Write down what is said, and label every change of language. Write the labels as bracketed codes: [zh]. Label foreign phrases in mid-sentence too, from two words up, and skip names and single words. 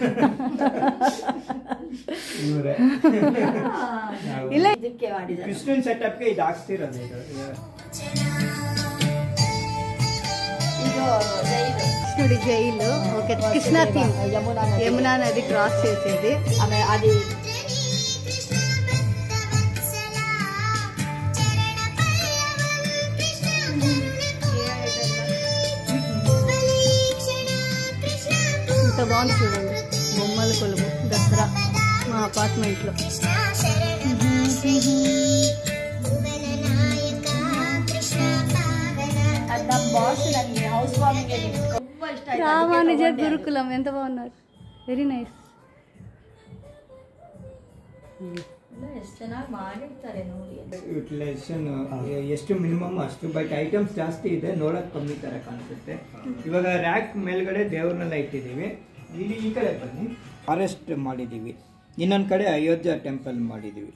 [kn] ಇವರೇ ಇಲ್ಲ, ಇದಕ್ಕೆ ಮಾಡಿದ್ದಾರೆ. ಕ್ರಿಸ್ಟಿಯನ್ ಸೆಟಪ್ಗೆ ಇದು ಹಾಕ್ತಿರೋದು. ನೋಡಿ ಜೈಲು. ಓಕೆ, ಕೃಷ್ಣ ಥೀಮ್, ಯಮುನಾ ನದಿ ಕ್ರಾಸ್ చేసేది. ಆಮೇಲೆ అది [te] ఇంత బాగుంది చూడండి. బొమ్మల కొలువు దసరా మా అపార్ట్మెంట్లో. [kn] ನಮ್ಮ ಬಾಸ್ ನನಗೆ [en] house warming [kn] ತುಂಬಾ ಇಷ್ಟ ಆಯ್ತು. [te] రామానుజ గురుకులం ఎంత బాగున్నారు. [en] very nice. [kn] ಎಷ್ಟು ಚೆನ್ನಾಗಿ ಮಾಡಿರ್ತಾರೆ ನೋಡಿ. ಯುಟಿಲೈಸೇಷನ್ ಎಷ್ಟು ಮಿನಿಮಮ್ ಅಷ್ಟು, [en] but items [kn] ಜಾಸ್ತಿ ಇದೆ, ನೋಡೋಕೆ ಕಮ್ಮಿ ಥರ ಕಾಣಿಸುತ್ತೆ. ಇವಾಗ ರ್ಯಾಕ್ ಮೇಲ್ಗಡೆ ದೇವ್ರನ್ನೆಲ್ಲ ಇಟ್ಟಿದ್ದೀವಿ. ಇಲ್ಲಿ ಈ ಕಡೆ ಬನ್ನಿ, ಫಾರೆಸ್ಟ್ ಮಾಡಿದ್ದೀವಿ. ಇನ್ನೊಂದು ಕಡೆ ಅಯೋಧ್ಯ ಟೆಂಪಲ್ ಮಾಡಿದ್ದೀವಿ.